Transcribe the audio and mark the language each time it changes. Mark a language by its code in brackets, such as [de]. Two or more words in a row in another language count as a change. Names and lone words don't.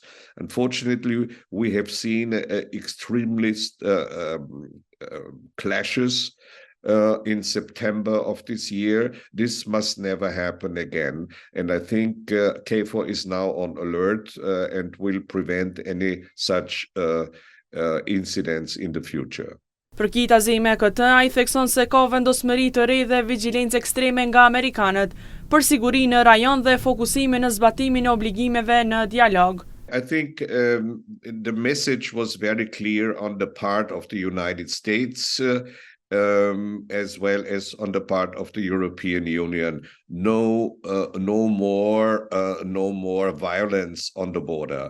[en] Unfortunately, we have seen extremist clashes in September of this year. This must never happen again. And I think KFOR is now on alert and will prevent any such incidents in the future. [sq] Përkitazi me këtë, ai thekson se ka vendosmëri të re dhe vigjilencë ekstreme nga amerikanët për siguri në rajon dhe fokusimin në zbatimin e obligimeve në dialog. [en] I think the message was very clear on the part of the United States as well as on the part of the European Union. No more violence on the border.